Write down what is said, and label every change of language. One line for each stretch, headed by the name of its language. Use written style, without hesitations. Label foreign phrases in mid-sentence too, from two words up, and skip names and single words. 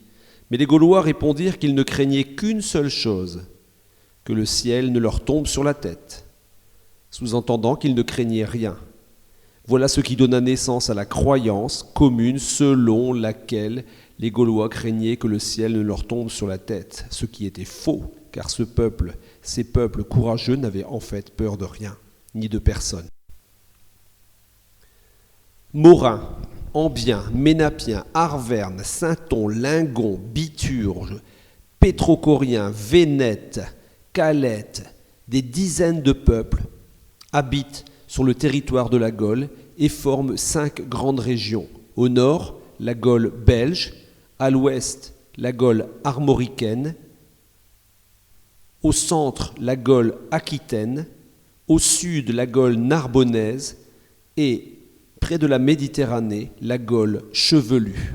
French: Mais les Gaulois répondirent qu'ils ne craignaient qu'une seule chose, que le ciel ne leur tombe sur la tête, sous-entendant qu'ils ne craignaient rien. Voilà ce qui donna naissance à la croyance commune selon laquelle les Gaulois craignaient que le ciel ne leur tombe sur la tête, ce qui était faux, car ces peuples courageux n'avaient en fait peur de rien, ni de personne. Morins, Ambiens, Ménapiens, Arvernes, Sainton, Lingon, Biturges, Pétrocoriens, Vénètes, Calettes, des dizaines de peuples habitent sur le territoire de la Gaule et forment 5 grandes régions. Au nord, la Gaule belge, à l'ouest, la Gaule armoricaine, au centre, la Gaule aquitaine, au sud, la Gaule narbonnaise et près de la Méditerranée, la Gaule chevelue.